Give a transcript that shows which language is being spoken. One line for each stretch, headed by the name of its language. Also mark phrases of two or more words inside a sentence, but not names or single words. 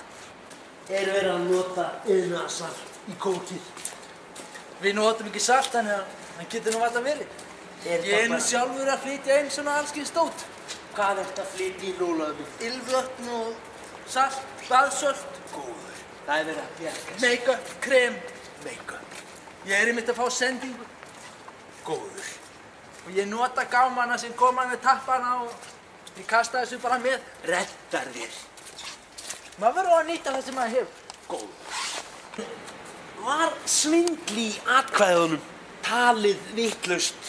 Icelandic: Er verið að nota iðnaðarsalt í kókið? Við notum ekki salt, þannig að hann getur nú alltaf verið. Ég er nú sjálfur að flytja inn svona allskins dót. Hvað ertu að flytja inn, Ólafur? Ylvötn og salt, baðsölt. Góður. Það er verið að bjarga. Make-up, krem. Make-up. Ég er einmitt að fá sendingu. Góður. Og ég nota gámana sem koma með tappana og ég kasta þessu bara með. Reddar þér. Maður verður að nýta það sem maður hefur. Góður. Var svindl í atkvæðunum talið vitlaust?